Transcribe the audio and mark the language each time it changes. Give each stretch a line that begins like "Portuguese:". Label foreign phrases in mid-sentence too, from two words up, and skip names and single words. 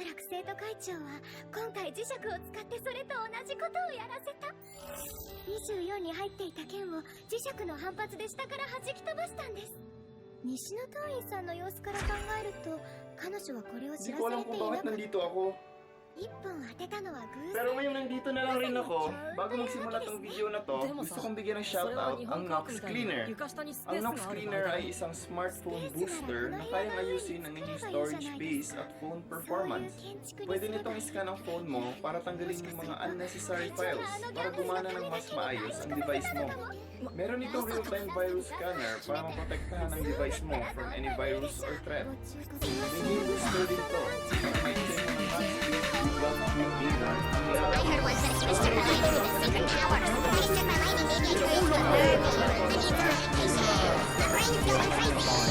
Japanese: 生徒会長は今回磁石を使ってそれと同じことをやらせた。24に入っていた剣を磁石の反発で下から弾き飛ばしたんです。西野党員さんの様子から考えると彼女はこれを知
Filipino: Hindi
Japanese: ら
Filipino: ko
Japanese: さ
Filipino: alam
Japanese: れて
Filipino: kung
Japanese: いな
Filipino: bakit
Japanese: かった。
Filipino: nandito ako.
Japanese: 一本当てたのは偶
Filipino: Pero
Japanese: 然。
Filipino: ngayong nandito na lang rin ako, bago magsimula tong video na to, gusto kong bigyan ng shoutout ang Nox Cleaner. Ang Nox Cleaner ay isang
English: smartphone booster
Filipino: na kayang ayusin ang inyong
English: storage space
Filipino: at
English: phone performance.
Filipino: Pwede nitong iscan ang phone mo para tanggalin yung mga
English: unnecessary files
Filipino: para gumana ng mas maayos ang device mo. Meron itong
English: real-time virus scanner
Filipino: para maprotektahan ang device mo
English: from any virus or threat.
Filipino: May
English: new booster
Filipino: din to.
English: I heard once that a human took my lightning with its secret power. When it took my lightning, maybe I turned into a bird. I need some medication. My brain's going crazy.